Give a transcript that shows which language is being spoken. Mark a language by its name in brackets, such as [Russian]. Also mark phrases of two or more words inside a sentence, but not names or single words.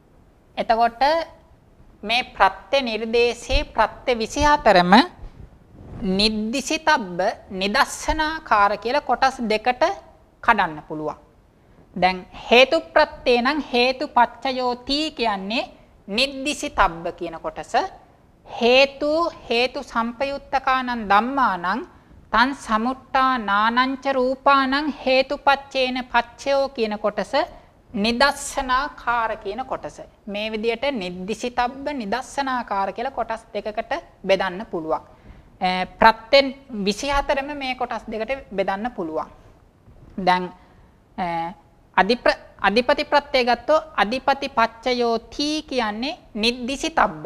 [Sinhala] එතකොට මේ ප්‍රත්‍ය නිර්දේශේ ප්‍රත්‍ය 24ම [Pali] නිද්දිසිතබ්බ නිදස්සනාකාර [Sinhala] කියලා කොටස් දෙකට කඩන්න පුළුවන්. දැන් හේතු ප්‍රත්‍යේ නම් හේතුපච්චයෝති කියන්නේ නිද්දිසිතබ්බ කියන කොටස. [Pali] හේතු සම්පයුත්තකානං ධම්මානං තං සමුට්ටා නානංච රූපානං හේතුපච්චේන පච්චයෝ [Sinhala] කියන කොටස නිදස්සනාකාර කියන කොටස. මේ විදිහට [Pali] නිද්දිසිතබ්බ නිදස්සනාකාර [Sinhala] කියලා කොටස් දෙකකට බෙදන්න පුළුවන්. ප්‍රත්‍යයෙන් 24ම මේ කොටස් දෙකට බෙදන්න පුළුවන්. දැන් අධිපති ප්‍රත්‍යය ගත්තොත් [Pali] අධිපති පච්චයෝති [Sinhala] කියන්නේ නිද්දිසිතබ්බ.